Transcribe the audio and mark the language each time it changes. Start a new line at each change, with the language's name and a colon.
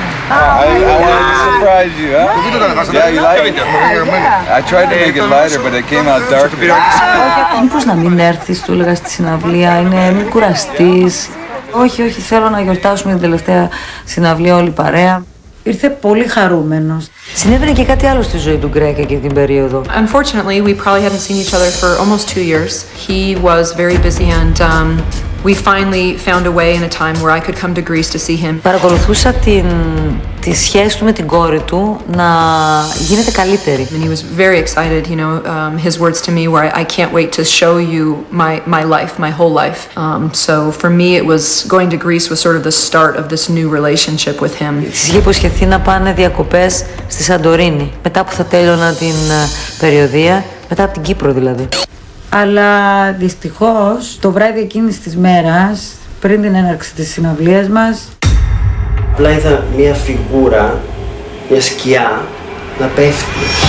English: I wanted to surprise you, huh? Yeah, you like it? I tried to make it lighter, but it came out darker.
Greek: Μήπως να μην έρθεις, του έλεγα στη συναυλία, μην κουραστείς. Όχι, θέλω να γιορτάσουμε την τελευταία συναυλία όλη παρέα. Ήρθε πολύ χαρούμενος. Συνέβαινε και κάτι άλλο στη ζωή του Γκρέγκ εκείνη την περίοδο.
English: Unfortunately, we probably hadn't seen each other for almost 2 years. He was very busy and we finally found a way in a time where I could come to Greece to see him.
Greek: Παρακολουθούσα τη σχέση του με την κόρη του να γίνεται καλύτερη.
English: And he was very excited, you know, his words to me were, I can't wait to show you my life, my whole life. So for me it was going to Greece was sort of the start of this new relationship with him.
Greek: Της είχε υποσχεθεί να πάνε διακοπές στη Σαντορίνη, μετά που θα τέλειωνα την περιοδεία, μετά από την Κύπρο δηλαδή. Αλλά δυστυχώς το βράδυ εκείνης της μέρας, πριν την έναρξη της συναυλίας μας, απλά είδα μια φιγούρα, μια σκιά να πέφτει.